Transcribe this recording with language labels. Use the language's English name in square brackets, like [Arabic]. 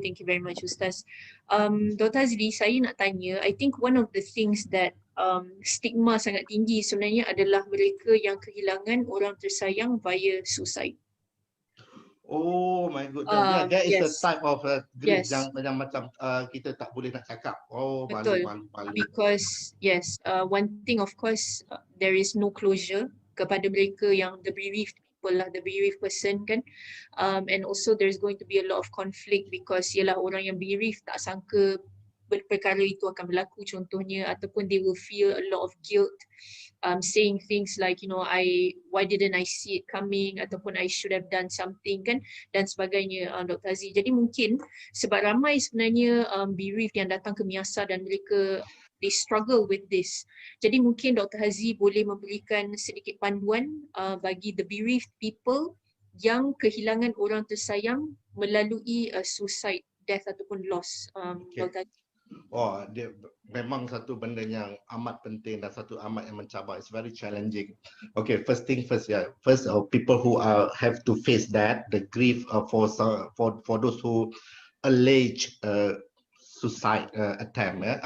[English] Thank you very much, Ustaz. [Malay] Dr. Hazli, saya nak tanya, [English] I think one of the things that [Malay] stigma sangat tinggi sebenarnya adalah mereka yang kehilangan orang tersayang via suicide. [English] Oh my goodness, that is a type of grief [Malay] yang macam kita tak boleh nak cakap. Oh, Betul. malu. [English] Because one thing of course there is no closure [Malay] kepada mereka yang [English] the bereaved people lah, the bereaved person kan, and also there's going to be a lot of conflict because [Malay] ialah orang yang bereaved tak sangka perkara itu akan berlaku contohnya, [English] ataupun they will feel a lot of guilt, saying things like, you know, why didn't I see it coming, ataupun I should have done something kan, [Malay] dan sebagainya, [English] Dr. Hazli. [Malay] Jadi mungkin sebab ramai sebenarnya bereaved yang datang ke MIASA dan mereka [English] they struggle with this. [Malay] Jadi mungkin Dr. Hazli boleh memberikan sedikit panduan bagi [English] the bereaved people [Malay] yang kehilangan orang tersayang melalui suicide, death ataupun loss. Dr. Hazli. Dia memang satu benda yang amat penting dan satu amat yang mencabar. [English] It's very challenging. Okay, first thing first, First, people who have to face that, the grief for those who allege suicide attempt.